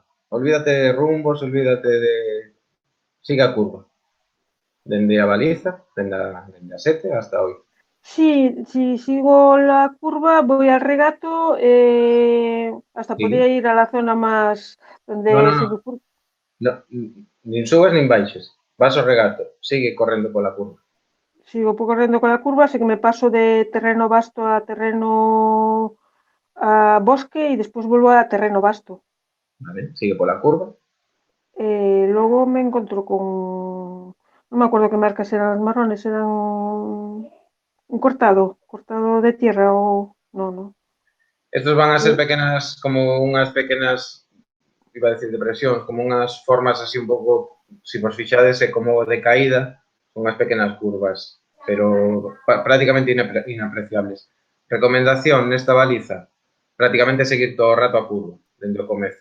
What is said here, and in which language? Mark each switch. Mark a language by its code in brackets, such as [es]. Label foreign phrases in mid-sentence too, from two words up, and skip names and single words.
[es] Olvídate de rumbos, olvídate de... [gl] Siga a curva. Dende a baliza, dende a 7 hasta hoy. [es] Sí, si sigo la curva, voy al regato, hasta podría ir a la zona más donde... [gl] No, nin subes nin baixes. Vas ao regato, sigue correndo pola curva. [es] Sigo correndo con la curva, sé que me paso de terreno vasto a terreno a bosque y después vuelvo a terreno vasto. [gl] Vale, sigue pola curva. [es] Luego me encuentro con... No me acuerdo qué marcas eran las marrones, eran un cortado de tierra o... [gl] No. Estos van a ser pequenas, como unhas pequenas, iba a decir depresións, como unhas formas así un pouco, se vos fixades, como de caída, son unhas pequenas curvas, pero prácticamente inapreciables. Recomendación nesta baliza, prácticamente seguir todo o rato a curva, dende o comezo.